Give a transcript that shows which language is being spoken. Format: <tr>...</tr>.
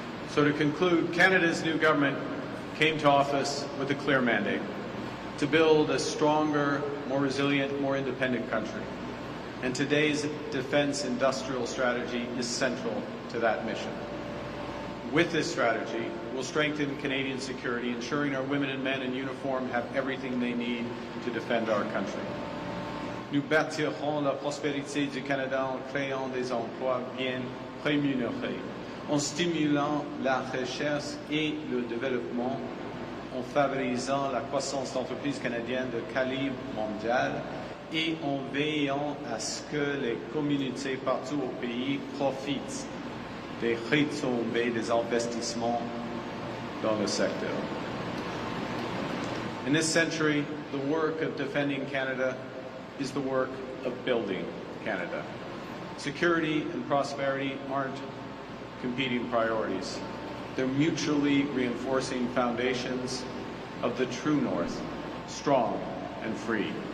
<en>So to conclude, Canada's new government came to office with a clear mandate to build a stronger, more resilient, more independent country. And today's defense industrial strategy is central to that mission. With this strategy, we'll strengthen Canadian security, ensuring our women and men in uniform have everything they need to defend our country.</en> <fr>Nous bâtirons la prospérité du Canada en créant des emplois bien rémunérés, en stimulant la recherche et le développement, en favorisant la croissance d'entreprises canadiennes de calibre mondial et en veillant à ce que les communautés partout au pays profitent des retombées des investissements dans le secteur.</fr> <en>In this century, the work of defending Canada is the work of building Canada. Security and prosperity aren't competing priorities. They're mutually reinforcing foundations of the true North, strong and free.</en>